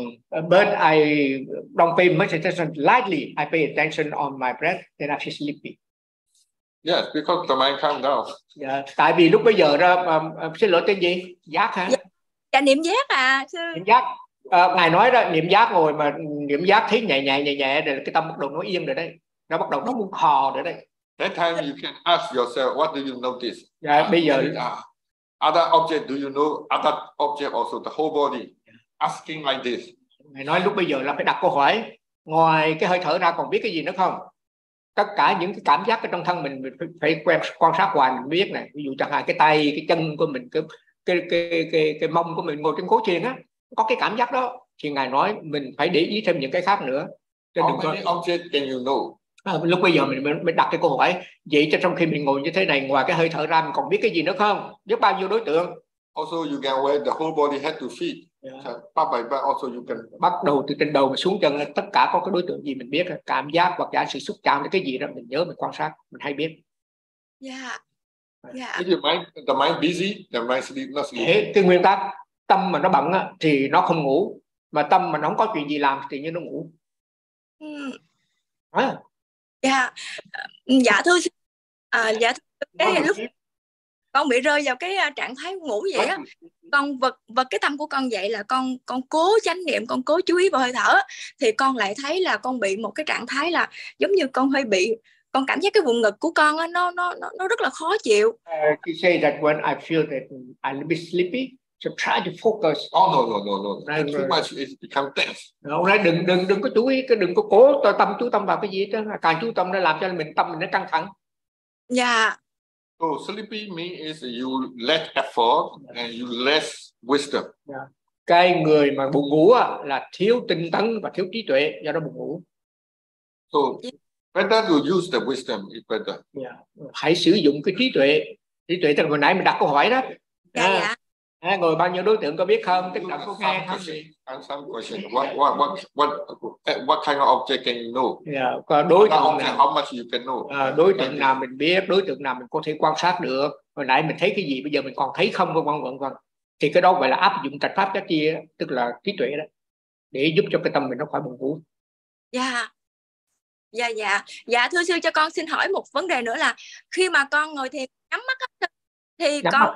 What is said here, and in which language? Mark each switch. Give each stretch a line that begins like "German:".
English: But I don't pay much attention lightly. I pay attention on my breath, then I feel sleepy. Yes, because the mind calms down.
Vietnamese: Yeah, tại vì lúc bây giờ ra, xin lỗi tên gì? Giác hả? Dạ, niệm giác à. Niệm giác. Ngài nói đó, niệm giác ngồi mà niệm giác thấy nhẹ, rồi cái tâm bắt đầu nó yên rồi đây. Nó bắt đầu nó muốn khò rồi đây.
English: That time you can ask yourself, what do you notice?
Vietnamese: Yeah, bây giờ.
English: Other object, do you know other object also, the whole body? Asking like this.
Vietnamese: Mày nói lúc bây giờ là phải đặt câu hỏi, ngoài cái hơi thở ra còn biết cái gì nữa không? Tất cả những cái cảm giác ở trong thân mình phải quan sát hoài mình biết này. Ví dụ chẳng hạn cái tay, cái chân của mình, cái mông của mình ngồi trên cối thiền á, có cái cảm giác đó. Thì ngài nói mình phải để ý thêm những cái khác nữa.
English: Chứ how many object can you know?
Vietnamese: Lúc bây giờ mình đặt cái câu hỏi vậy, cho trong khi mình ngồi như thế này ngoài cái hơi thở ra mình còn biết cái gì nữa không, biết bao nhiêu đối tượng.
English: Also you can wear the whole body head to feet. Yeah. But also you can
Vietnamese: bắt đầu từ trên đầu mà xuống chân tất cả có cái đối tượng gì mình biết, cảm giác hoặc giả sự xúc chạm cái gì đó mình nhớ, mình quan sát mình hay biết. The mind busy, the mind sleep, not sleep. Cái nguyên tắc tâm mà nó bận thì nó không ngủ, mà tâm mà nó không có chuyện gì làm thì như nó ngủ. Con bị rơi vào cái trạng thái ngủ vậy á. Con vật cái tâm của con vậy là con cố chánh niệm, con cố chú ý vào hơi thở, thì con lại thấy là con bị một cái trạng thái là giống như con hơi bị, con cảm giác cái vùng ngực của con á nó rất là khó chịu.
English: She say that when I feel that I'm a bit sleepy, so try to focus. Oh no. Right, too much is become tense.
Vietnamese: Right, đừng có chú ý, đừng có cố tâm chú tâm vào cái gì đó. Càng chú tâm nó làm cho mình tâm mình nó căng thẳng.
English: Yeah. So sleepy means you less effort and you less wisdom. Yeah.
Vietnamese: Cái người mà buồn ngủ á là thiếu tinh tấn và thiếu trí tuệ, do đó buồn ngủ.
English: So better to use the wisdom is better.
Vietnamese: Yeah. Hãy sử dụng cái trí tuệ. Trí tuệ từ hồi nãy mình đặt câu hỏi đó.
English: Yeah.
Vietnamese: Ngồi bao nhiêu đối tượng có biết không? Tức là có nghe không?
English: What kind of object can you know?
Vietnamese: Yeah. Đối tượng nào?
English: How much you can know?
Vietnamese: Đối tượng nào mình biết? Đối tượng nào mình có thể quan sát được? Hồi nãy mình thấy cái gì? Bây giờ mình còn thấy không? Vân vân. Thì cái đó gọi là áp dụng trạch pháp cái kia, tức là trí tuệ đó, để giúp cho cái tâm mình nó khỏi buồn ngủ.
English: Yeah.
Vietnamese: Dạ dạ dạ thưa sư, cho con xin hỏi một vấn đề nữa là khi mà con ngồi thiền nhắm mắt á, thì nhắm con mắt.